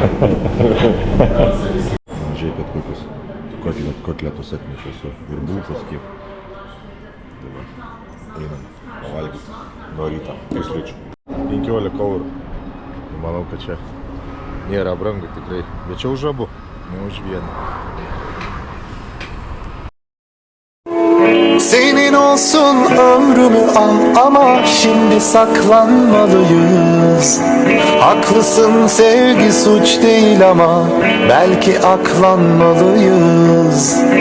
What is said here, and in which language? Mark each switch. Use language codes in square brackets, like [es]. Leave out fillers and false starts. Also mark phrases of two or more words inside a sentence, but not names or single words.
[lt] Žiūrėkit, kokius kotletus atnešė su ir bulkos kiek. Tai va, einam pavalgyti nuo ryto, pusryčių. 15 eurų. Manau, kad čia nėra brangu tikrai, bet čia už abu, ne už vieną. [tr] Senin olsun ömrümü al ama şimdi saklanmalıyız. Haklısın, sevgi suç değil ama belki aklanmalıyız.